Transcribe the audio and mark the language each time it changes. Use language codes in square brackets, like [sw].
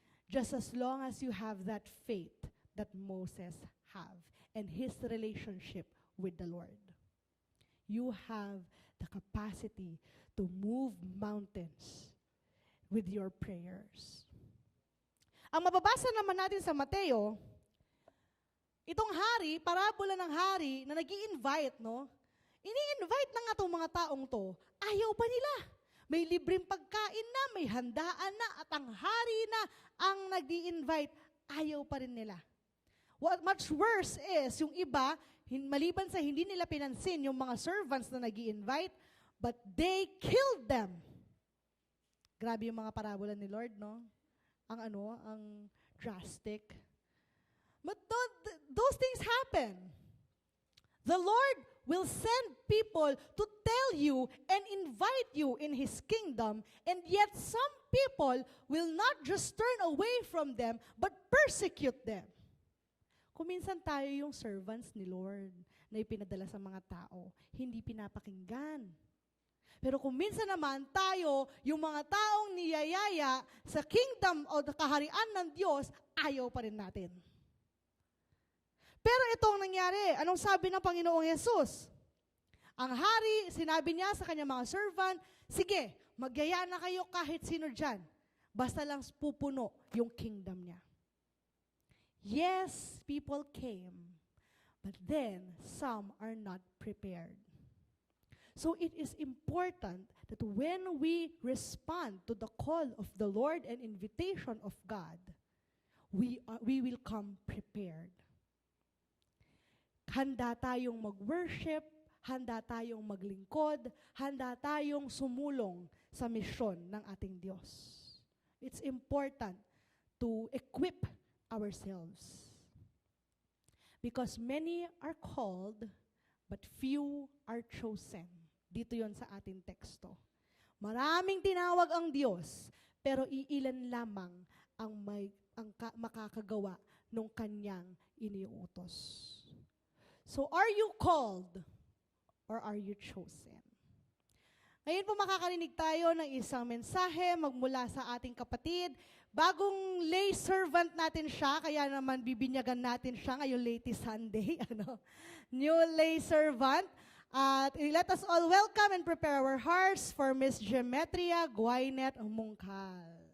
[en] Just as long as you have that faith that Moses have and his relationship with the Lord. You have the capacity to move mountains with your prayers. [tl] Ang mababasa naman natin sa Mateo, itong hari, parabola ng hari na nag-i-invite, no? Ini-invite na nga itong mga taong to, ayaw pa nila. May libreng pagkain na, may handaan na, at ang hari na ang nag-i-invite, ayaw pa rin nila. [en] What much worse is, [tl] yung iba, maliban sa hindi nila pinansin yung mga servants na nag-i-invite, [en] but they killed them. [tl] Grabe yung mga parabola ni Lord, no? Ang drastic. [en] But those things happen. The Lord will send people to tell you and invite you in His kingdom, and yet some people will not just turn away from them, but persecute them. [tl] Kuminsan tayo yung servants ni Lord na ipinadala sa mga tao, hindi pinapakinggan. Pero kuminsan naman tayo, yung mga taong niyayaya sa kingdom o kaharian ng Diyos, ayaw pa rin natin. Pero itong nangyari, anong sabi ng Panginoong Yesus? Ang hari, sinabi niya sa kanyang mga servant, sige, magyaya na kayo kahit sino dyan. Basta lang pupuno yung kingdom niya. [en] Yes, people came, but then some are not prepared. So it is important that when we respond to the call of the Lord and invitation of God, we will come prepared. [tl] Handa tayong mag-worship, handa tayong maglingkod, handa tayong sumulong sa misyon ng ating Diyos. [en] It's important to equip ourselves. Because many are called, but few are chosen. [tl] Dito yon sa ating teksto. Maraming tinawag ang Diyos, pero iilan lamang ang makakagawa nung kanyang iniutos. [en] So, are you called or are you chosen? [tl] Ngayon po makakarinig tayo ng isang mensahe magmula sa ating kapatid. Bagong lay servant natin siya, kaya naman bibinyagan natin siya ngayong latest Sunday. [en] New lay servant. At let us all welcome and prepare our hearts for Miss Gemetria Guaynet Mungkal.